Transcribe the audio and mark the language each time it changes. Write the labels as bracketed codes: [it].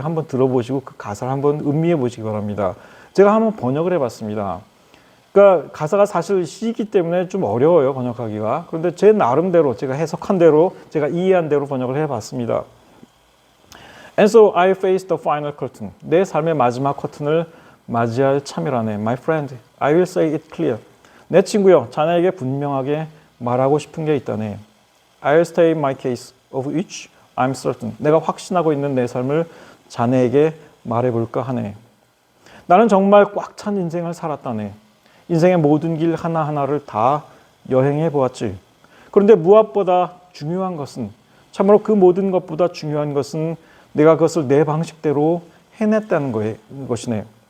[ko] 한번 들어보시고 그 가사를 한번 음미해 보시기 바랍니다. 제가 한번 번역을 해봤습니다. 그러니까 가사가 사실 시이기 때문에 좀 어려워요, 번역하기가. 그런데 제 나름대로 제가 해석한 대로 제가 이해한 대로 번역을 해봤습니다. [en] And so I face the final curtain. [ko] 내 삶의 마지막 커튼을 맞이할 참이라네. [en] My friend, I will say it clear. [ko] 내 친구여, 자네에게 분명하게 말하고 싶은 게 있다네. [en] I'll state my case of which I'm certain. [ko] 내가 확신하고 있는 내 삶을 자네에게 말해볼까 하네. 나는 정말 꽉 찬 인생을 살았다네. 인생의 모든 길 하나하나를 다 여행해 보았지. 그런데 무엇보다 중요한 것은, 참으로 그 모든 것보다 중요한 것은 내가 그것을 내 방식대로 해냈다는 것이네.